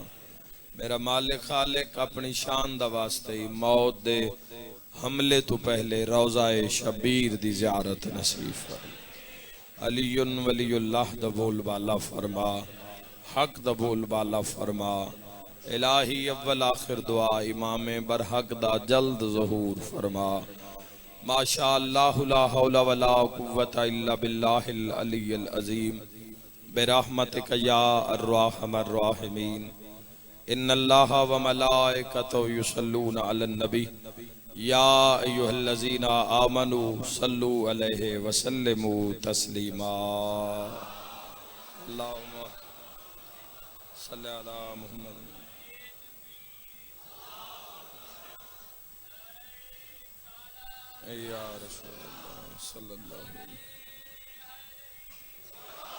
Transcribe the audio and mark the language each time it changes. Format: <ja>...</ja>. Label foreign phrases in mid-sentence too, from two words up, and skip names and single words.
<pa>میرا مالک خالق اپنی شان دا واسطے موت دے حملے توں پہلے روضۂ شبیر دی زیارت نصیب فرما.</pa> <ar>علي ولي الله</ar> <pa>دا بول بالا فرما، حق دا بول بالا فرما. الٰہی اول آخر دعا امام برحق دا جلد ظہور فرما.</pa> <ar>ما شاء الله لا حول ولا قوة إلا بالله العلي العظيم برحمتك يا أرحم الراحمين. إن الله وملائكته يصلون على النبي يا أيها الذين آمنوا صلوا عليه وسلموا تسليما. اللهم صل على محمد. يا رسول الله صلى الله عليه</ar>